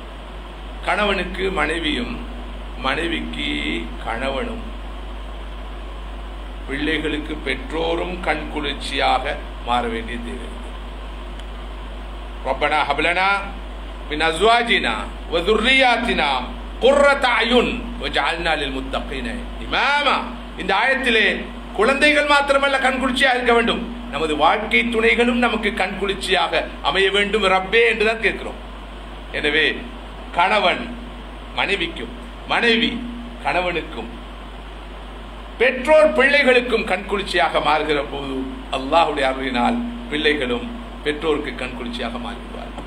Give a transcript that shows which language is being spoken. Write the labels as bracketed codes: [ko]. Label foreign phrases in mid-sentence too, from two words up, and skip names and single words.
[ta] கணவனுக்கு மனைவியும், மனைவிக்கு கணவனும், பிள்ளைகளுக்கு பெற்றோரும் கண் குளிர்ச்சியாக மாற வேண்டிய தேவை. [ar] ربنا هب لنا من أزواجنا و ذُرِّيَّاتِنَا قُرَّةَ أَعْيُنٍ وَاجْعَلْنَا لِلْمُتَّقِينَ இமாமா. [ta] இந்த ஆயத்திலே குழந்தைகள் மாத்திரமல்ல கண் குளிர்ச்சியாக இருக்க வேண்டும், நமது வாழ்க்கை துணைகளும் நமக்கு கண் குளிர்ச்சியாக அமைய வேண்டும் ரப்பே என்றுதான் கேட்கிறோம். எனவே கணவன் மனைவிக்கும், மனைவி கணவனுக்கும், பெற்றோர் பிள்ளைகளுக்கும் கண் குளிர்ச்சியாக மாறுகிற போது அல்லாஹ்வுடைய அருளினால் பிள்ளைகளும் பெற்றோருக்கு கண் குளிர்ச்சியாக மாறிவிடுவார்.